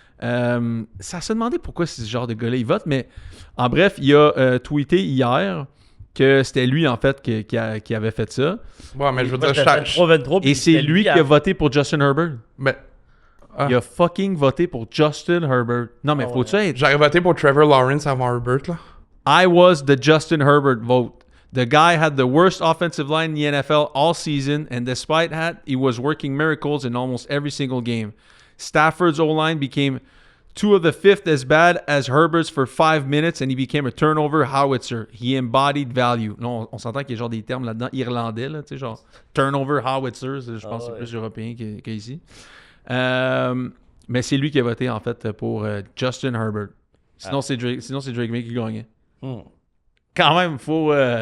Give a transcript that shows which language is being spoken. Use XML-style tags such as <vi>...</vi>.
<fr>Ça se demandait pourquoi ce genre de gars-là il vote, mais en bref, il a tweeté hier que c'était lui en fait qui avait fait ça. Ouais, mais je veux dire, C'était 23-23, puis Et c'est c'était lui qui a voté pour Justin Herbert. ben, ah. Il a fucking voté pour Justin Herbert. Non, mais Ah faut-tu être... j'aurais voté pour Trevor Lawrence avant Herbert, là.</fr> <en>I was the Justin Herbert vote. The guy had the worst offensive line in the NFL all season, and despite that, he was working miracles in almost every single game. Stafford's O-line became 2 of the 5th as bad as Herbert's for 5 minutes, and he became a turnover howitzer. He embodied value.</en> <fr>Là, on s'entend qu'il y a genre des termes là-dedans irlandais, là, tu sais, genre turnover howitzer, je pense que c'est ouais. plus européen qu'ici. Mais c'est lui qui a voté, en fait, pour Justin Herbert. Sinon, c'est Drake May qui gagnait. Quand même, faut...</fr>